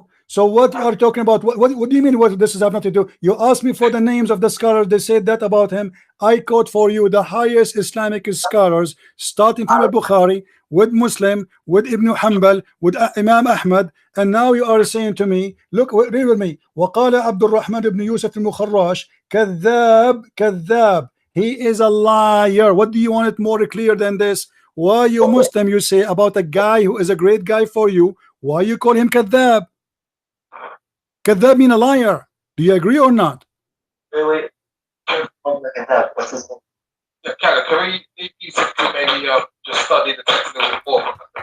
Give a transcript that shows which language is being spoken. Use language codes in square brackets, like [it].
[en] So what you are talking about? What do you mean? What this has nothing to do? You asked me for the names of the scholars. They said that about him. I quote for you the highest Islamic scholars, starting from al-Bukhari, with Muslim, with Ibn Hanbal, with Imam Ahmad, and now you are saying to me, look, read with me. [ar] وقال عبد الرحمن ibn Yusuf al-Mukharrash, كذاب. [en] He is a liar. What do you want it more clear than this? Why you Muslim, you say about a guy who is a great guy for you, why you call him kadhab? Kadhab mean a liar. Do you agree or not? Wait. What's his name? Yeah, can we maybe just study the text a little more?